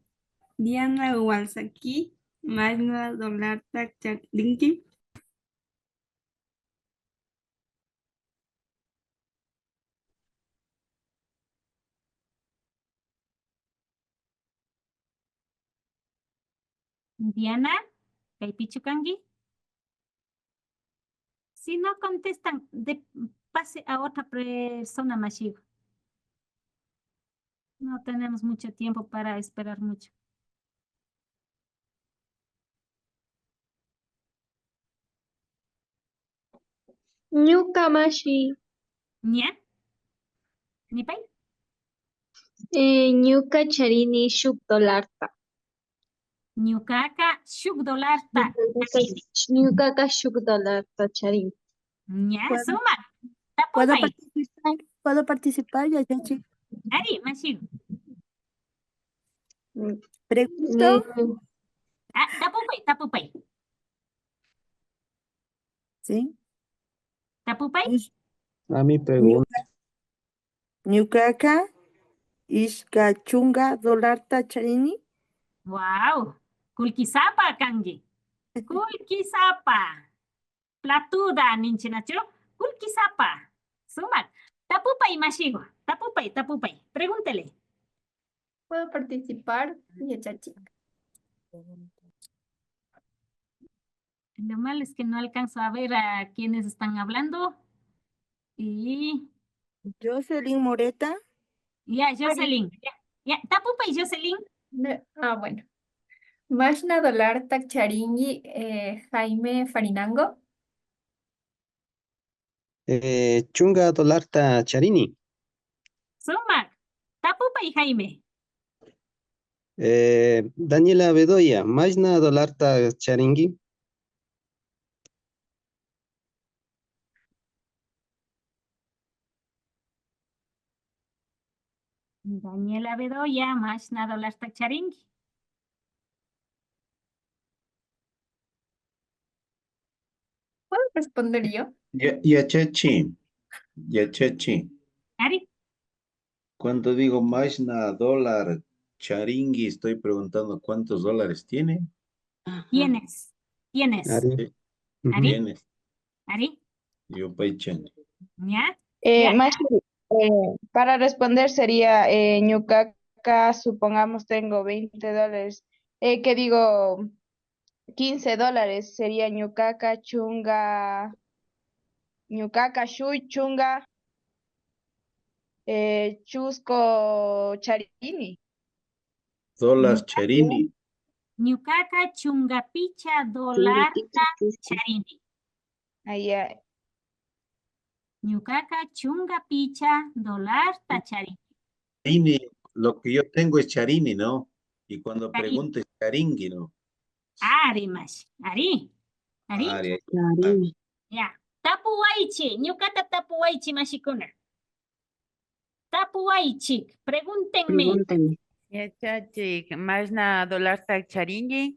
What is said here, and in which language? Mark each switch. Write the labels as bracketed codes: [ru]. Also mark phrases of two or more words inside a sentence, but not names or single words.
[qu] Diana Walsaki, mashna dolar tak charingi. Diana, Kaipichukangi. [es] Si no contestan, pase a otra persona, Mashigo. No tenemos mucho tiempo para esperar mucho. [qu] Ñuka mashi. ¿Ya? ¿Nipay? Ñuka charini shuk dolarta. Ñucaca, shuk dolarta. Ñukaqa shuk dolarta charini. [es] ¿Ya? ¿Puedo- [qu] Suma. [es] ¿Puedo [qu] Tapupay. [es] participar? ¿Puedo participar, [qu] Yayachi? Ari, Mashigo. [es] Pregunto. [qu] Tapupay. [es] Sí. [qu] Tapupay. [es] A mi pregunta. [qu] Ñuqaqa ishka chunga dolarta charini. Wow. Kulkisapa kangi. Kulkisapa. Platuda ninchinacho. Kulkisapa. Sumak. Tapupay mashigo. Tapupay. [es] Pregúntele. ¿Puedo participar, Yachachi? Lo malo es que no alcanzo a ver a quienes están hablando. Y Jocelyn Moreta. ya, Jocelyn. Ya, [qu] tapupay, Jocelyn. [es] Bueno. [qu] Mashna Dolar Takcharingi Jaime Farinango. Chunga dolarta charini. Sumak. Tapupay, Jaime. Daniela Bedoya, Majna dolarta charingi. Daniela Bedoya, Mashna Dolar Takcharingi. [es] ¿Puedo responder yo? [qu] Yachachi. Ari. [es] Cuando digo [qu] Majna dólar charingui, [es] estoy preguntando cuántos dólares tiene. ¿Tienes? [qu] Ari. Ari. [es] Tienes. [qu] Ari. Yo paychan. [es] ¿Ya? [qu] Mashi, [es] para responder sería ñucaca, supongamos tengo $20. Que digo, $15 sería [qu] ñucaca, chunga, ñucaca, shui, chunga, chusco, charini. Dólar charini. Ñucaca, chungapicha, dolar, charini. [es] Allá. [qu] Ñucaca, chungapicha, dolar, charini. Charini, [es] lo que yo tengo es charini, ¿no? Y cuando [qu] Charini. [es] pregunto es charingui, ¿no? [qu] Ari, mash. Ari. Ari. Ya. Tapuwaichi. Ñucata tapuwaichi, mashikuna. Tapuwaichi. Pregúntenme. Yachachi, Mashna dolar takcharingi.